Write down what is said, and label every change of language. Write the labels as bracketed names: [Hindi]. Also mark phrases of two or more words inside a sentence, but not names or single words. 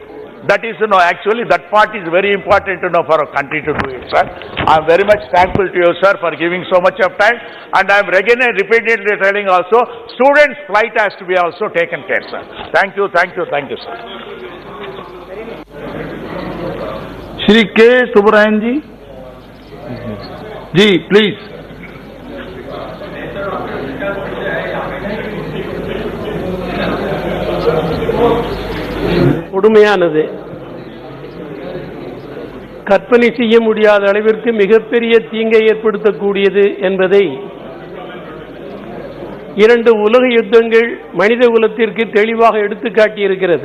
[English] That is, actually that part is very important, for our country to do it, sir. I am very much thankful to you, sir, for giving so much of time, and I am again repeatedly telling also, students' flight has to be also taken care, sir. Thank you, sir. Shri K. Subarayan ji. Ji, please. [Tamil] கொடுமையானது, கற்பனை செய்ய முடியாத அளவிற்கு மிகப்பெரிய தீங்கை ஏற்படுத்தக்கூடியது என்பதை இரண்டு உலக யுத்தங்கள் மனித குலத்திற்கு தெளிவாக எடுத்துக்காட்டியிருக்கிறது.